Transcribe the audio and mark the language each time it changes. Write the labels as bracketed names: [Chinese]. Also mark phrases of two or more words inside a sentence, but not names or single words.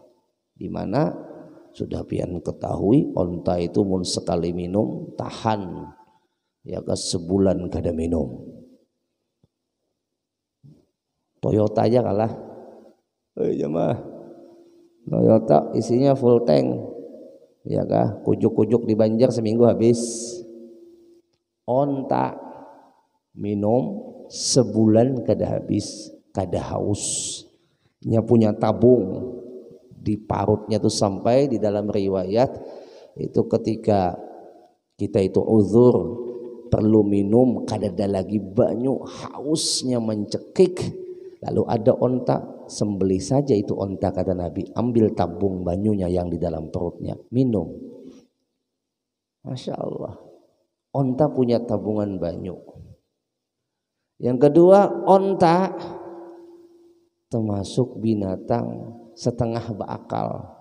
[Banjar] Di mana sudah pian ketahui onta itu mun sekali minum tahan ya ke sebulan kada minum. [Indonesian] Toyota aja kalah. Jemaah, Toyota isinya [English] full tank, [Banjar] ya kah? Kujuk-kujuk di Banjar seminggu habis. Onta minum sebulan kada habis, kada haus. Nya punya tabung di parutnya tuh, sampai di dalam riwayat itu ketika kita itu uzur perlu minum kada ada lagi banyu, [Indonesian] hausnya mencekik, lalu ada onta, sembelih saja itu onta, kata Nabi, ambil tabung banyunya yang di dalam perutnya, minum. [Banjar] Masya Allah, onta punya tabungan banyu. [Indonesian] Yang kedua, onta termasuk binatang setengah berakal.